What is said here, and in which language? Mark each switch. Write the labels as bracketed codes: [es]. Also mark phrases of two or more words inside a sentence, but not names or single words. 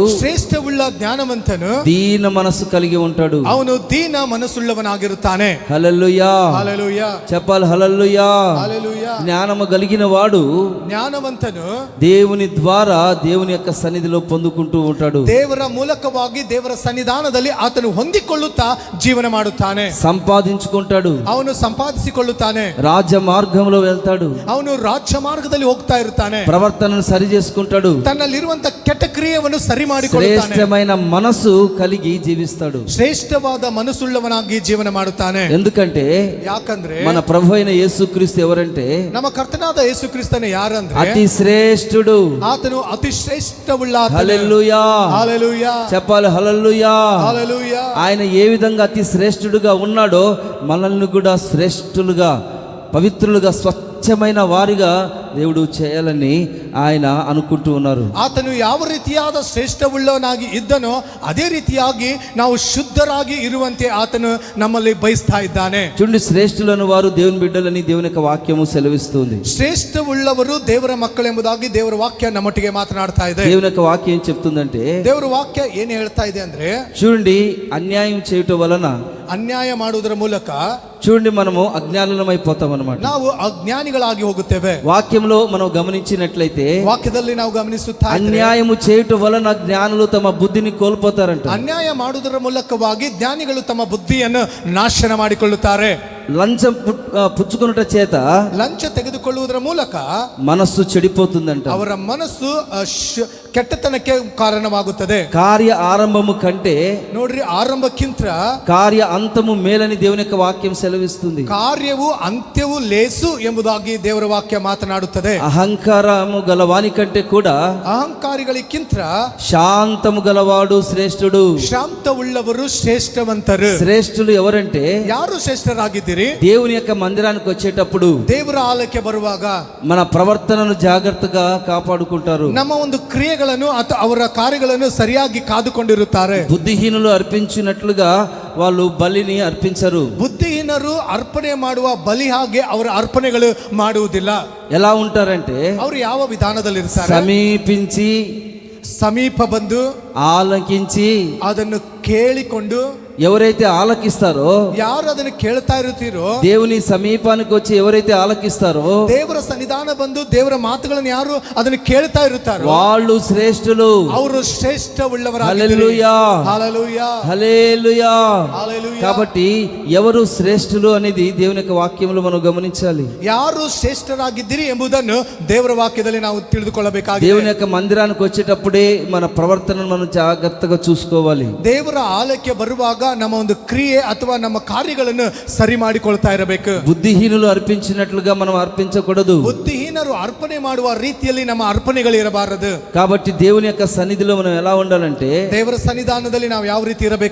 [kn] ಶ್ರೇಷ್ಠವುಳ್ಳ ಜ್ಞಾನವಂತನು [te] దీన మనస్సు కలిగి ఉంటాడు. [kn] ಅವನು ದೀನ ಮನಸ್ಸುಳ್ಳವನಾಗಿರುತ್ತಾನೆ. [te] హల్లెలూయా. హల్లెలూయా. చెప్పాలి హల్లెలూయా. హల్లెలూయా. జ్ఞానము కలిగిన వాడు [kn] ಜ್ಞಾನವಂತನು [te] దేవుని ద్వారా దేవుని యొక్క సన్నిధిలో పొందుకుంటూ ఉంటాడు. [kn] ದೇವರ ಮೂಲಕವಾಗಿ ದೇವರ ಸನ್ನಿಧಾನದಲ್ಲಿ ಆತನು ಹೊಂದಿಕೊಳ್ಳುತ್ತಾ ಜೀವನ ಮಾಡುತ್ತಾನೆ. [te] సంపాదించుకుంటాడు, [kn] ಅವನು ಸಂಪಾದಿಸಿಕೊಳ್ಳುತ್ತಾನೆ. [te] రాజ మార్గంలో వెళ్తాడు, [kn] ಅವನು ರಾಜ್ಯ ಮಾರ್ಗದಲ್ಲಿ ಹೋಗ್ತಾ ಇರ್ತಾನೆ. [te] ప్రవర్తనను సరి చేసుకుంటాడు, [kn] ತನ್ನಲ್ಲಿರುವಂತ ಕೆಟ್ಟ ಕ್ರಿಯೆಯನ್ನು ಸರಿ ಮಾಡಿಕೊಳ್ಳುತ್ತಾನೆ. [te] శ్రేష్టమైన మనసు కలిగి జీవిస్తాడు. [kn] ಶ್ರೇಷ್ಠವಾದ ಮನಸ್ಸುಳ್ಳವನಾಗಿ ಜೀವನ ಮಾಡುತ್ತಾನೆ. [te] ఎందుకంటే [kn] ಯಾಕಂದ್ರೆ [te] మన ప్రభు అయిన యేసుక్రీస్తు ఎవరంటే [kn] ನಮ್ಮ ಕರ್ತನಾದ ಯೇಸು ಕ್ರಿಸ್ತನ ಯಾರಂದ್ರೆ [te] అతి శ్రేష్ఠుడు. [kn] ಆತನು ಅತಿ ಶ್ರೇಷ್ಠವುಳ್ಳ ಆತನು. [te] హల్లెలూయా. హల్లెలూయా. చెప్పాలి హల్లెలూయా. హల్లెలూయా. ఆయన ఏ విధంగా అతి శ్రేష్ఠుడుగా ఉన్నాడో మనల్ని కూడా శ్రేష్ఠులుగా, పవిత్రులుగా, స్వచ్ఛమైన వారిగా దేవుడు చేయాలని ఆయన అనుకుంటూ ఉన్నారు. [kn] ಆತನು ಯಾವ ರೀತಿಯಾದ ಶ್ರೇಷ್ಠವುಳ್ಳವನಾಗಿ ಇದ್ದನೋ ಅದೇ ರೀತಿಯಾಗಿ ನಾವು ಶುದ್ಧರಾಗಿ ಇರುವಂತೆ ಆತನು ನಮ್ಮಲ್ಲಿ ಬಯಸ್ತಾ ಇದ್ದಾನೆ. [te] చూడండి, శ్రేష్ఠులను వారు దేవుని బిడ్డలని దేవుని యొక్క వాక్యము సెలవిస్తుంది. [kn] ಶ್ರೇಷ್ಠವುಳ್ಳವರು ದೇವರ ಮಕ್ಕಳೆಂಬುದಾಗಿ ದೇವರ ವಾಕ್ಯ ನಮ್ಮೊಟ್ಟಿಗೆ ಮಾತನಾಡ್ತಾ ಇದೆ. [te] దేవుని యొక్క వాక్యం ఏం చెప్తుందంటే, [kn] ದೇವರ ವಾಕ್ಯ ಏನು ಹೇಳ್ತಾ ಇದೆ ಅಂದ್ರೆ, [te] చూడండి, అన్యాయం చేయటం వలన, [kn] ಅನ್ಯಾಯ ಮಾಡುವುದರ ಮೂಲಕ [te] చూడండి, మనము అజ్ఞానులమైపోతాం అన్నమాట. [kn] ನಾವು ಅಜ್ಞಾನಿಗಳಾಗಿ ಹೋಗುತ್ತೇವೆ. [te] వాక్యంలో మనం గమనించినట్లయితే [kn] ವಾಕ್ಯದಲ್ಲಿ ನಾವು ಗಮನಿಸುತ್ತಾ ಇದ್ರೆ, [te] అన్యాయము చేయటం వలన జ్ఞానులు తమ బుద్ధిని కోల్పోతారంట. [kn] ಅನ್ಯಾಯ ಮಾಡುವುದರ ಮೂಲಕವಾಗಿ ಜ್ಞಾನಿಗಳು ತಮ್ಮ ಬುದ್ಧಿಯನ್ನು ನಾಶನ ಮಾಡಿಕೊಳ್ಳುತ್ತಾರೆ. [te] లంచం పుచ్చుకొనుట చేత [kn] ಲಂಚ ತೆಗೆದುಕೊಳ್ಳುವುದರ ಮೂಲಕ [te] మనస్సు చెడిపోతుందంట. [kn] ಅವರ ಮನಸ್ಸು ಕೆಟ್ಟತನಕ್ಕೆ ಕಾರಣವಾಗುತ್ತದೆ. [te] కార్య ఆరంభము కంటే [kn] ನೋಡ್ರಿ, ಆರಂಭಕ್ಕಿಂತ [te] కార్య అంతము మేలని దేవుని యొక్క వాక్యం సెలవిస్తుంది. [kn] ಕಾರ್ಯವು ಅಂತ್ಯವು ಲೇಸು ಎಂಬುದಾಗಿ ದೇವರ ವಾಕ್ಯ ಮಾತನಾಡುತ್ತದೆ. [te] అహంకారము గలవాని కంటే కూడా [kn] ಅಹಂಕಾರಿಗಳಿಗಿಂತ [te] శాంతము గలవాడు శ్రేష్ఠుడు. [kn] ಶಾಂತವುಳ್ಳವರು ಶ್ರೇಷ್ಠವಂತರು. [te] శ్రేష్ఠులు ఎవరంటే [kn] ಯಾರು ಶ್ರೇಷ್ಠರಾಗಿದ್ದೀರಿ? ಆಗಿದ್ದೀರಿ. [te] దేవుని యొక్క మందిరానికి వచ్చేటప్పుడు [kn] ದೇವರ ಆಲಯಕ್ಕೆ ಬರುವಾಗ [te] మన ప్రవర్తనను జాగ్రత్తగా కాపాడుకుంటారు. [kn] ನಮ್ಮ ಒಂದು ಕ್ರಿಯೆಗಳನ್ನು ಅಥವಾ ಅವರ ಕಾರ್ಯಗಳನ್ನು ಸರಿಯಾಗಿ ಕಾದುಕೊಂಡಿರುತ್ತಾರೆ. [te] బుద్ధిహీనులు అర్పించినట్లుగా వాళ్ళు బలిని అర్పించరు. [kn] ಬುದ್ಧಿಹೀನರು ಅರ್ಪಣೆ ಮಾಡುವ ಬಲಿ ಹಾಗೆ ಅವರ ಅರ್ಪಣೆಗಳು ಮಾಡುವುದಿಲ್ಲ. [te] ఎలా ఉంటారంటే [kn] ಅವರು ಯಾವ ವಿಧಾನದಲ್ಲಿ ಇರ್ತಾರೆ? [te] సమీపించి [kn] ಸಮೀಪ ಬಂದು [te] ఆలకించి [kn] ಅದನ್ನು ಕೇಳಿಕೊಂಡು, [te] ఎవరైతే ఆలకిస్తారో, [kn] ಯಾರು ಅದನ್ನು ಕೇಳ್ತಾ ಇರುತ್ತೀರೋ, [te] దేవుని సమీపానికి వచ్చి ఎవరైతే ఆలకిస్తారో [kn] ದೇವರ ಸನ್ನಿಧಾನ ಬಂದು ದೇವರ ಮಾತುಗಳನ್ನು ಯಾರು ಅದನ್ನು ಕೇಳ್ತಾ ಇರುತ್ತಾರೋ [te] వాళ్ళు శ్రేష్ఠులు. [kn] ಅವರು ಶ್ರೇಷ್ಠವುಳ್ಳವರಾಗಿದ್ದಾರೆ. [te] హల్లెలూయా, హల్లెలూయా, హల్లెలూయా. హల్లెలూయా. కాబట్టి ఎవరు శ్రేష్ఠులు అనేది దేవుని యొక్క వాక్యంలో మనం గమనించాలి. [kn] ಯಾರು ಶ್ರೇಷ್ಠರಾಗಿದ್ದೀರಿ ಎಂಬುದನ್ನು ದೇವರ ವಾಕ್ಯದಲ್ಲಿ ನಾವು ತಿಳಿದುಕೊಳ್ಳಬೇಕಾಗಿದೆ. [te] దేవుని యొక్క మందిరానికి వచ్చేటప్పుడే మన ప్రవర్తనను మనం జాగ్రత్తగా చూసుకోవాలి. [kn] ದೇವರ ಆಲಯಕ್ಕೆ ಬರುವಾಗ ನಮ್ಮ ಒಂದು ಕ್ರಿಯೆ ಅಥವಾ ನಮ್ಮ ಕಾರ್ಯಗಳನ್ನು ಸರಿ ಮಾಡಿಕೊಳ್ತಾ ಇರಬೇಕು. [te] బుద్ధిహీనులు అర్పించినట్లుగా మనం అర్పించకూడదు. [kn] ಬುದ್ಧಿಹೀನರು ಅರ್ಪಣೆ ಮಾಡುವ ರೀತಿಯಲ್ಲಿ ನಮ್ಮ ಅರ್ಪಣೆಗಳು ಇರಬಾರದು. [te] కాబట్టి దేవుని యొక్క సన్నిధిలో మనం ఎలా ఉండాలంటే [kn] ದೇವರ ಸನ್ನಿಧಾನದಲ್ಲಿ ನಾವು ಯಾವ ರೀತಿ ಇರಬೇಕು?